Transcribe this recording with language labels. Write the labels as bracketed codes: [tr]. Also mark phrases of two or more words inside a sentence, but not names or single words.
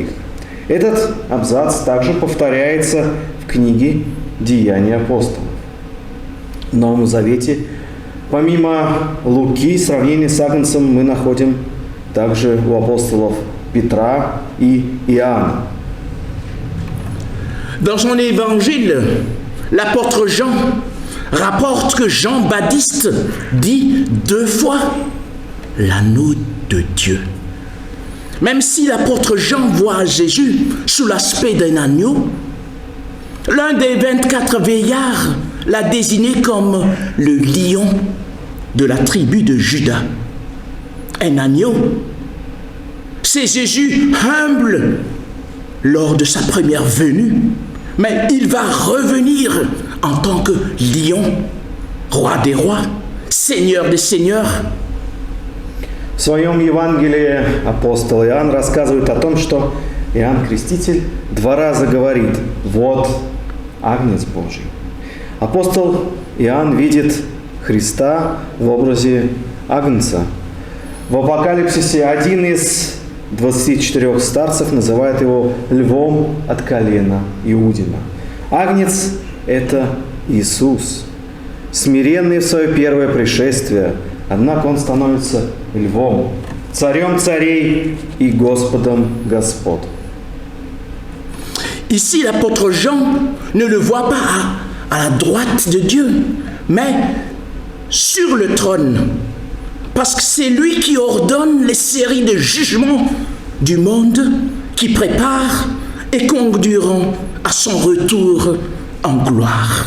[ru] Этот абзац также повторяется в книге «Деяния апостолов». В Новом Завете, помимо Луки, сравнение с агнцем мы находим также у апостолов Петра и Иоанна. [fr] Dans son évangile, l'apôtre Jean rapporte que Jean-Baptiste dit 2 fois l'agneau de Dieu. Même si l'apôtre Jean voit Jésus sous l'aspect d'un agneau, l'un des 24 vieillards l'a désigné comme le lion de la tribu de Juda. Un agneau, c'est Jésus humble lors de sa première venue, mais il va revenir en tant que lion, roi des rois, seigneur des seigneurs. [ru] В своем Евангелии апостол Иоанн рассказывает о том, что Иоанн Креститель 2 раза говорит: «Вот Агнец Божий». Апостол Иоанн видит Христа в образе Агнца. В Апокалипсисе один из 24 старцев называет его львом от колена Иудина. Агнец – это Иисус, смиренный в свое первое пришествие, однако он становится львом, царем царей и Господом господ. [fr] Ici, l'apôtre Jean ne le voit pas à la droite de Dieu, mais sur le trône, parce que c'est lui qui ordonne les séries de jugements du monde qui préparent et conduiront à son retour en gloire.